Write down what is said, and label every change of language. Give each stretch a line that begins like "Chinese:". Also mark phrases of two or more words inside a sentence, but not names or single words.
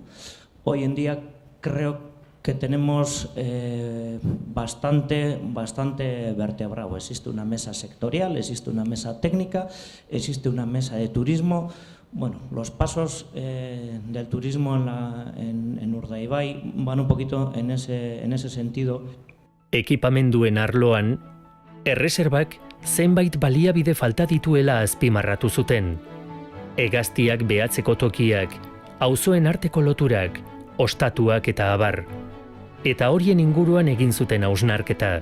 Spanish: Hoy en día creo que tenemos bastante vertebrado. Existe una mesa sectorial, existe una mesa técnica, existe una mesa de turismo. Bueno, los pasos del turismo en Urdaibai van un poquito en ese sentido.
Basque: Ekipamenduen arloan, erreserbak zenbait baliabide falta dituela azpimarratu zuten. Hegaztiak behatzeko tokiak, auzoen arteko loturak, ostatuak eta abar. Eta horien inguruan egin zuten hausnarketa.